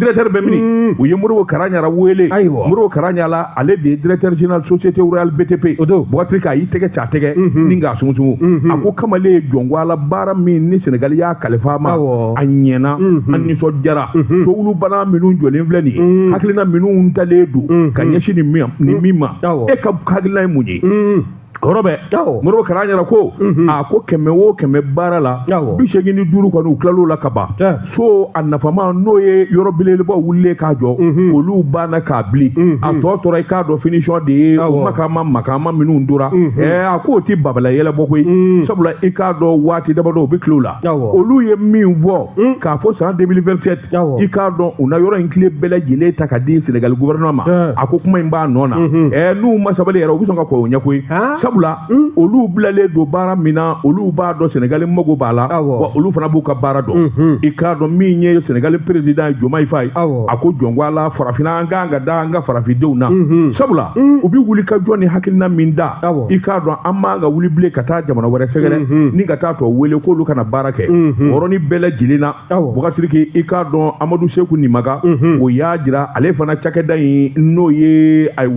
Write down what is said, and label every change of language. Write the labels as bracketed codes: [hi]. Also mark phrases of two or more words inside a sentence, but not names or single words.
[bm] directeur bɛ mini u ye Modibo Karaɲara wele Modibo Karaɲara ale de ye [fr] directeur général [bm] société Royal BTP Ouattara k'a y'i tɛgɛ ci a tɛgɛ ni k'a sungusungu a ko kamalen ye jɔnkwala baara min ni Sénégal y'a kalifa ma a ɲɛna a nisɔndiyara sowulubana minnu jɔlen filɛ nin ye hakilina minnu talen don ka ɲɛsin nin min ma e ka hakilina ye mun ye hɔrɔ bɛ Modibo Karaɲara ko a ko 100 o 100 baara la 85 kɔni u tilal'o la ka ban so a nafama n'o ye yɔrɔ belebelebaw wulilen k'a jɔ olu banna k'a bili a tɔ tora i k'a dɔn finition de ye o makaama minnu tora a ko o ti babala yɛlɛbɔ koyi sabula i k'a dɔn waati dabadɔ u bɛ tile o la olu ye min fɔ k'a fɔ san 2027 i k'a dɔn u na yɔrɔ in tile bɛɛ lajɛlen ta ka di Sénégal gouvernement ma a ko kuma in b'a nɔ na n'u ma sabali yɛrɛ u bɛ sɔn ka kɔ o ɲɛ koyi sabula olu bilalen don baara min na olu b'a dɔn Sénégal mago b'a la wa olu fana b'u ka baara dɔn i k'a dɔn min ye Sénégal président Diomaye Faye a ko jɔnkwala farafinna an k'an ka da an ka farafindenw na sabula u bɛ wuli ka jɔ ni hakilina min da i k'a dɔn an m'an ka wuli bilen ka taa jamana wɛrɛ sɛgɛrɛ ni ka taa tɔ wele k'olu kana baara kɛ yɔrɔnin bɛɛ lajɛlen na Ouattara i k'a dɔn Amadou Sékou Nimaga o y'a jira ale fana cakɛda in n'o ye